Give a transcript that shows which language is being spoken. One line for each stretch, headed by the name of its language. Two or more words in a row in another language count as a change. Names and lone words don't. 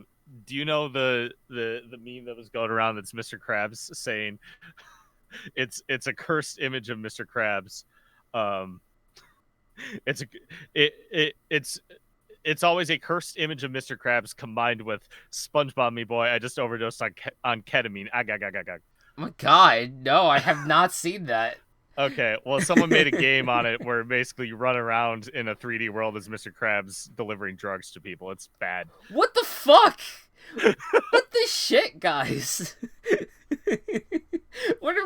English: Do you know the meme that was going around that's Mr. Krabs saying it's a cursed image of Mr. Krabs. Um it's a it's always a cursed image of Mr. Krabs combined with SpongeBob me boy. I just overdosed on ketamine. Ag, ag, ag, ag, ag. Oh my god, no, I have not seen that. Okay, well, someone made a game on it where basically you run around in a 3D world as Mr. Krabs delivering drugs to people. It's bad. What the fuck? What the shit, guys? What are we